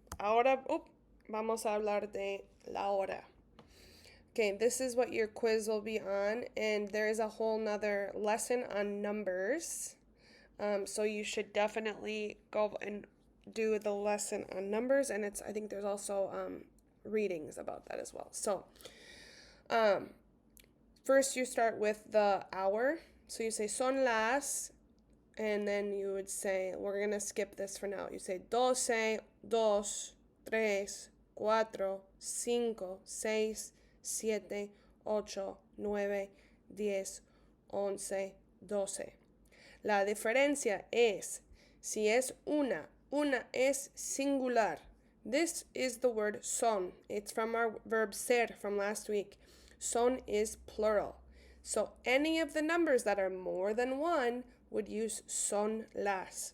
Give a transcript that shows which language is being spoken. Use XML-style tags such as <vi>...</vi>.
<es>Ahora vamos a hablar de la hora.</es> <en>Okay, this is what your quiz will be on, and there is a whole nother lesson on numbers. So you should definitely go and do the lesson on numbers, and I think there's also readings about that as well. So first you start with the hour. So you say</en> <es>son las,</es> <en>and then you would say, we're going to skip this for now. You say 12, 2, 3, 4, 5, 6, 7, 8, 9, 10, 11, 12.</en> <es>La diferencia es, si es una es singular.</es> <en>This is the word son. It's from our verb ser from last week. Son is plural. So any of the numbers that are more than one would use</en> <es>son las.</es>